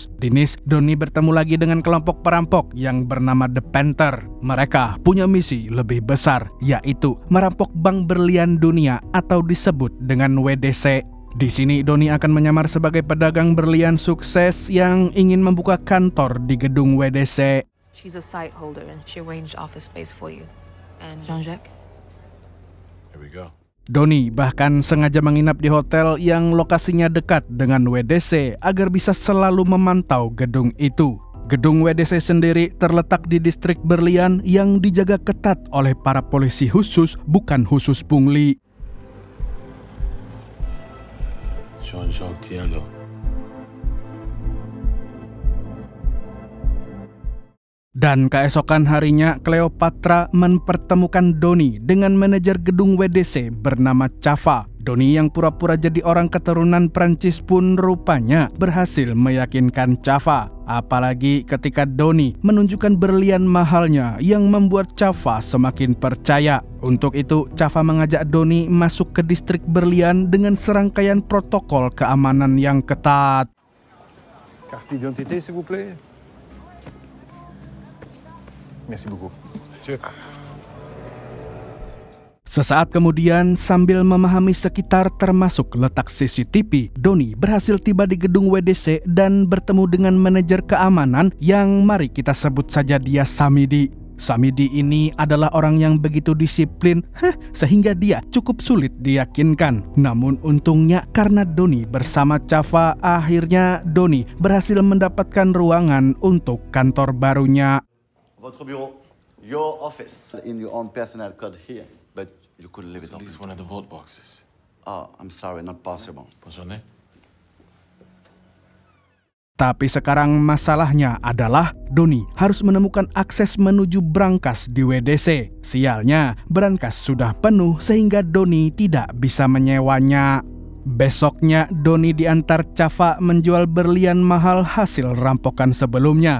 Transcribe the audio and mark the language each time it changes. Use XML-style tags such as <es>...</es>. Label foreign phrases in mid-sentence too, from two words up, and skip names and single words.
<id>Di Nice, Donnie bertemu lagi dengan kelompok perampok yang bernama The Panther. Mereka punya misi lebih besar, yaitu merampok bank berlian dunia atau disebut dengan WDC. Di sini Donnie akan menyamar sebagai pedagang berlian sukses yang ingin membuka kantor di gedung WDC.</id> <en>She's a site holder and she arranged office space for you. And Jean-Jacques? Here we go.</en> <id>Donnie bahkan sengaja menginap di hotel yang lokasinya dekat dengan WDC agar bisa selalu memantau gedung itu. Gedung WDC sendiri terletak di distrik berlian yang dijaga ketat oleh para polisi khusus, bukan khusus pungli. Jean-Jacques Diallo. Dan keesokan harinya, Cleopatra mempertemukan Donnie dengan manajer gedung WDC bernama Chava. Donnie yang pura-pura jadi orang keturunan Prancis pun rupanya berhasil meyakinkan Chava. Apalagi ketika Donnie menunjukkan berlian mahalnya yang membuat Chava semakin percaya. Untuk itu, Chava mengajak Donnie masuk ke distrik berlian dengan serangkaian protokol keamanan yang ketat.</id> <fr>Carte d'identité, s'il vous plaît. Merci beaucoup.</fr> <id>Sesaat kemudian, sambil memahami sekitar termasuk letak CCTV, Donnie berhasil tiba di gedung WDC dan bertemu dengan manajer keamanan yang mari kita sebut saja dia Samidi. Samidi ini adalah orang yang begitu disiplin, sehingga dia cukup sulit diyakinkan. Namun untungnya karena Donnie bersama Chava, akhirnya Donnie berhasil mendapatkan ruangan untuk kantor barunya.</id> <fr>Votre bureau,</fr> <en>your office, in your own personal code here. But You could leave it At open. least one of the vault boxes. Oh, I'm sorry, not possible. What's your name?</en> <id>Tapi sekarang masalahnya adalah Donnie harus menemukan akses menuju brankas di WDC. Sialnya, brankas sudah penuh sehingga Donnie tidak bisa menyewanya. Besoknya, Donnie diantar Chava menjual berlian mahal hasil rampokan sebelumnya.</id>